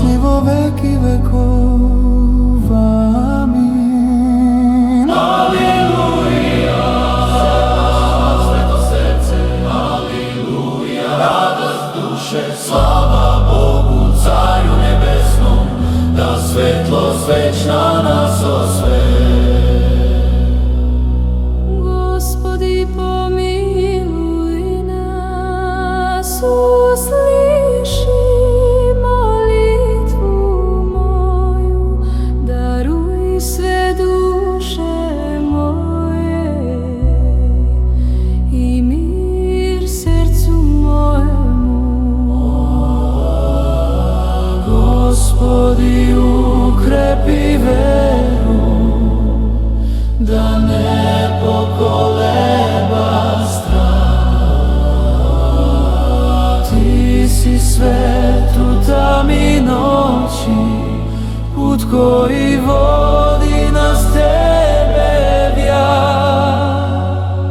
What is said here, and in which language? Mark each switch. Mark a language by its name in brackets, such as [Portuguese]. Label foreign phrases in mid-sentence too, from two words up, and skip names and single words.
[Russian] и во веки веков. Аминь. [Serbian] aleluja, sveto srce, aleluja, radost duše, slava Bogu, Carju nebesnom, da svetlost večna nas osve. [Russian] Господи, помилуй нас, услыши молитву мою, даруй све душе моей и мир сердцу моему. [Serbian] Gospodi, ukrepi veru, da ne pokoleba strah. Ti si svet u tami noći, put koji vodi nas tebe vjak.